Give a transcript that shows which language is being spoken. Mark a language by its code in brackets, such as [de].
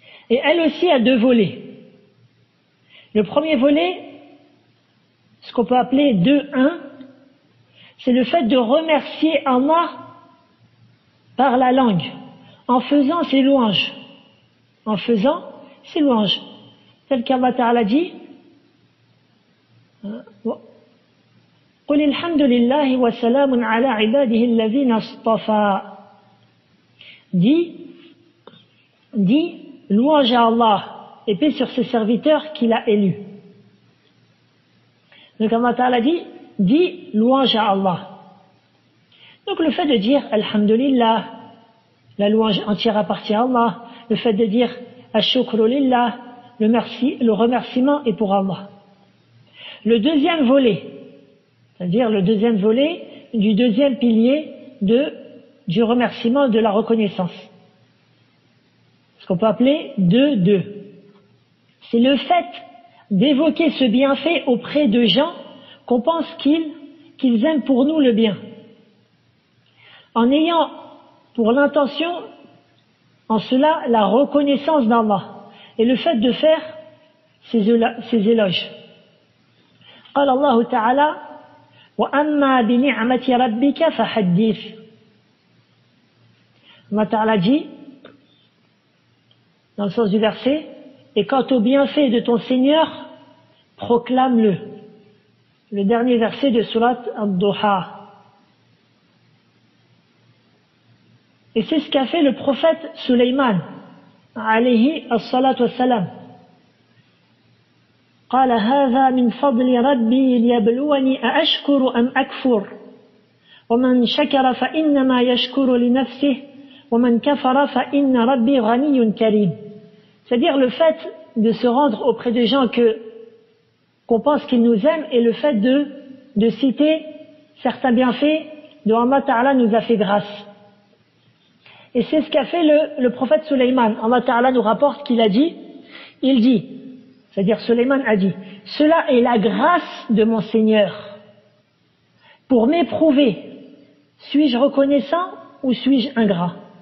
[fr] Et elle aussi a deux volets. Le premier volet, ce qu'on peut appeler 2-1, c'est le fait de remercier Allah par la langue, en faisant ses louanges. En faisant ses louanges. Tel qu'Allah Ta'ala dit, [ar] قُلِ الْحَمْدُ لِلَّهِ وَسَلَامٌ عَلَى عِبَادِهِ الَّذِينَ اصْطَفَى. [fr] Dis, louange à Allah, et paix sur ses serviteurs qu'il a élus. Donc Allah Ta'ala dit louange à Allah. Donc le fait de dire Alhamdulillah, la louange entière appartient à Allah, le fait de dire Ash-shukru lillah, le remerciement est pour Allah. Le deuxième volet, c'est-à-dire le deuxième volet du deuxième pilier du remerciement, de la reconnaissance, ce qu'on peut appeler 2-2. C'est le fait d'évoquer ce bienfait auprès de gens qu'on pense qu'ils aiment pour nous le bien, en ayant pour l'intention en cela la reconnaissance d'Allah et le fait de faire ces éloges. [ar] قال الله تعالى وأما بنعمة ربك فحدث. [fr] Allah Ta'ala dit dans le sens du verset, et quant au bienfait de ton Seigneur, proclame-le. Le dernier verset de Surat Ad-Duha. Et c'est ce qu'a fait le prophète Sulayman, alayhi as-salatu was-salam. [ar] قال هذا من فضل ربي ليبلوني أأشكر أم أكفر ومن شكر فإنما يشكر لنفسه ومن كفر فإن ربي غني كريم. [fr] C'est-à-dire le fait de se rendre auprès de gens qu'on pense qu'ils nous aiment et le fait de citer certains bienfaits dont Allah Ta'ala nous a fait grâce. Et c'est ce qu'a fait le prophète Sulayman. Allah Ta'ala nous rapporte qu'il a dit, c'est-à-dire Sulayman a dit, cela est la grâce de mon Seigneur pour m'éprouver, suis-je reconnaissant ou suis-je ingrat?